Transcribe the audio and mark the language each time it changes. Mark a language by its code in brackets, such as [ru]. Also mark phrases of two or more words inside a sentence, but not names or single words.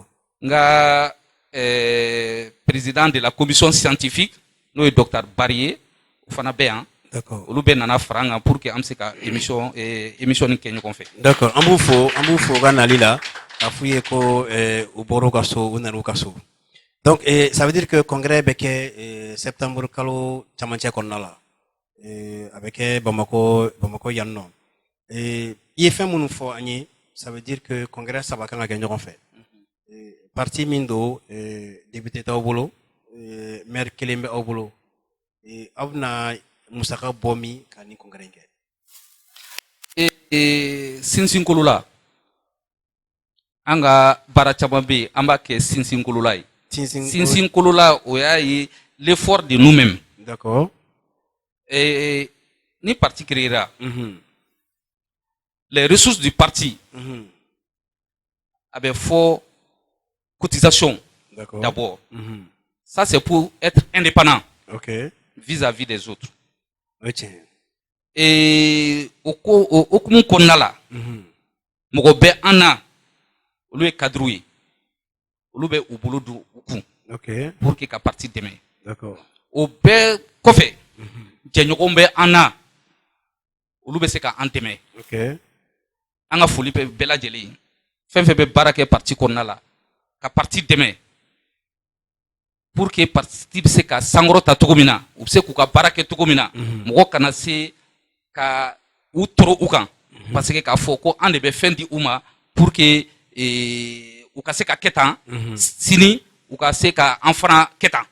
[bm] N ka [fr] président de la commission scientifique [bm] n'o ye Dr Bari ye, o fana bɛ yan. [fr] D'accord. [bm] Olu bɛ nana fara an kan [fr] pour que [bm] an bɛ se ka émission ni kɛ ɲɔgɔn fɛ. [fr] D'accord. [bm] An b'u fo ka nali la k'a f'u ye ko u bɔr'u ka so u nan'u ka so. [fr] Donc ça veut dire que congrès [bm] bɛ kɛ septembre kalo camancɛ kɔnɔna la. A bɛ kɛ Bamako yan nɔ. I ye fɛn minnu fɔ an ye, [fr] ça veut dire que [bm] congrès saba kan ka kɛ ɲɔgɔn fɛ. Parti min don député t'aw bolo, maire kelen bɛ aw bolo. Aw bɛna musaka bɔ min ka ni congrès kɛ. Sinsinkolo la an ka baara caman bɛ yen an b'a kɛ sinsinkolo la ye. Sinsinkolo la o y'a ye [fr] l'effort de nous-mêmes. D'accord. Ni parti créera, les ressources du parti [bm] a bɛ fɔ [fr] cotisation d'abord. Ça c'est pour être indépendant vis-à-vis des autres. Et au [bm] kumu kɔnɔna la mɔgɔ bɛ an na olu ye cadre ye olu bɛ u bolo don u kun [fr] pour que [bm] ka parti dɛmɛ. O bɛɛ kɔfɛ jɛɲɔgɔn bɛ an na olu bɛ se ka an dɛmɛ. An ka foli bɛ bɛɛ lajɛlen fɛn fɛn bɛ baara kɛ parti kɔnɔna la ka parti dɛmɛ [fr] pour que [bm] parti bɛ se ka sankɔrɔta cogo min na u bɛ se k'u ka baara kɛ cogo min na mɔgɔ kana se ka u tɔrɔ u kan [fr] parce que [bm] k'a fɔ ko an de bɛ fɛn di u ma [fr] pour que [bm] u ka se ka kɛ tan sini u ka se ka an fana kɛ tan.